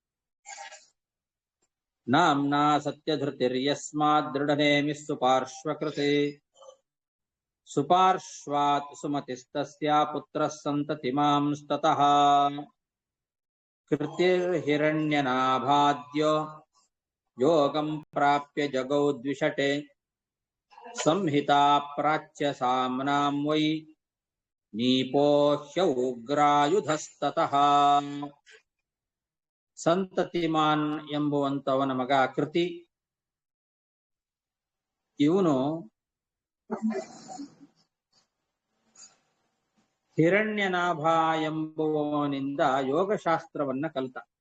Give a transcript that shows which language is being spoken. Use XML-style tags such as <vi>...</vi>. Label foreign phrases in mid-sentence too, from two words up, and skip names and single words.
<sa>ನಾಮ್ನಾ ಸತ್ಯಧೃತಿರ್ಯಸ್ಮಾತ್ ದೃಢನೇಮಿ ಸುಪಾರ್ಶ್ವಕೃತೆ. ಸುಪಾರ್ಶ್ವಾತ್ ಸುಮತಿಸ್ತಸ್ಯ ಪುತ್ರಃ ಸಂತತಿಮಾಂಸ್ತತಃ. ಕೃತಿರ್ಹಿರಣ್ಯನಾಭಾದ್ಯೋ ಯೋಗಂ ಪ್ರಾಪ್ಯ ಜಗೌ ದ್ವಿಷಟೆ. ಸಂಹಿತಾ ಪ್ರಾಚ್ಯ ಸಾಮ್ನಾಂ ವೈ ನೀಪೋ ಹ್ಯೌಗ್ರಾಯುಧಸ್ತತಃ.</sa> <kn>ಸಂತತಿಮಾನ್ ಎಂಬುವಂತವನ ಮಗ ಕೃತಿ. ಇವನು ಹಿರಣ್ಯನಾಭ ಎಂಬುವವನಿಂದ ಯೋಗಶಾಸ್ತ್ರವನ್ನ ಕಲಿತ.</kn>